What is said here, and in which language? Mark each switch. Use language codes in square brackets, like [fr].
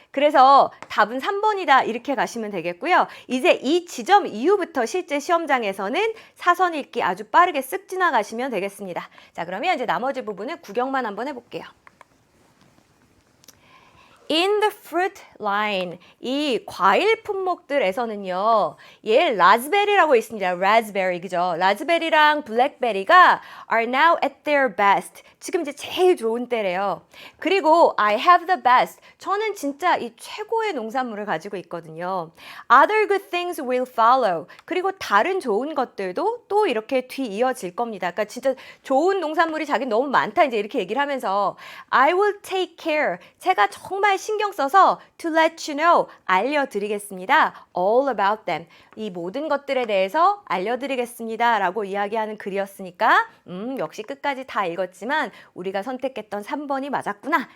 [ko] 그래서 답은 3번이다. 이렇게 가시면 되겠고요. 이제 이 지점 이후부터 실제 시험장에서는 사선 읽기 아주 빠르게 쓱 지나가시면 되겠습니다. 자, 그러면 이제 나머지 부분을 구경만 한번 해볼게요. [en] In the fruit line, [ko] 이 과일 품목들에서는요, 얘 라즈베리라고 있습니다. 라즈베리, 그죠? 라즈베리랑 블랙베리가 [en] are now at their best. [ko] 지금 이제 제일 좋은 때래요. 그리고 [en] I have the best. [ko] 저는 진짜 이 최고의 농산물을 가지고 있거든요. [en] Other good things will follow. [ko] 그리고 다른 좋은 것들도 또 이렇게 뒤이어질 겁니다. 그러니까 진짜 좋은 농산물이 자기 너무 많다 이제 이렇게 얘기를 하면서 [en] I will take care. [ko] 제가 정말 신경 써서 [en] to let you know. [ko] 알려드리겠습니다. [en] All about them. [ko] 이 모든 것들에 대해서 알려드리겠습니다. 라고 이야기하는 글이었으니까 역시 끝까지 다 읽었지만 우리가 선택했던 3번이 맞았구나.